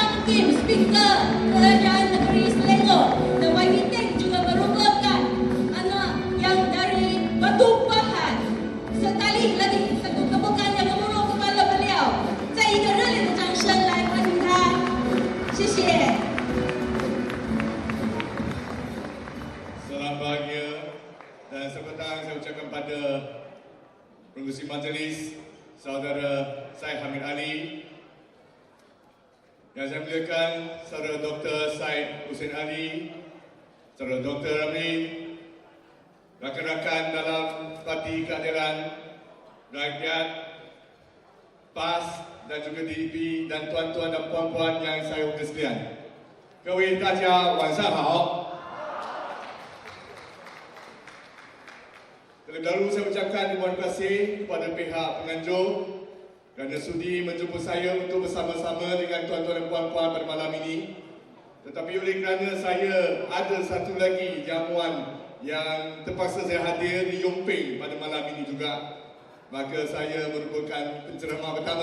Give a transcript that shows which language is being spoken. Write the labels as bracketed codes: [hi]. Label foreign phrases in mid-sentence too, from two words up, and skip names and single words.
[ms] Hakim Speaker Kerajaan Negeri Selangor dan YB juga merupakan anak yang dari Batu Pahat. Sekali lagi satu tepukan yang gemuruh kepada beliau. [zh] 再一个热烈的掌声来欢迎他，谢谢。 [ms] Salam bahagia dan selamat datang saya ucapkan pada Pengerusi Majlis Saudara Syed Hamid Ali, yang saya muliakan Saudara Dr. Syed Hussein Ali, Saudara Dr. Ramli, rakan-rakan dalam Parti Keadilan Rakyat, PAS dan juga DEP, dan tuan-tuan dan puan-puan yang saya hormati sekalian. [zh] 各位大家晚上好。 [ms] Terlebih dahulu saya ucapkan terima kasih kepada pihak penganjur kerana sudi menjemput saya untuk bersama-sama dengan tuan-tuan dan puan-puan pada malam ini. Tetapi oleh kerana saya ada satu lagi jamuan yang terpaksa saya hadir di Yomping pada malam ini juga, maka saya merupakan penceramah pertama.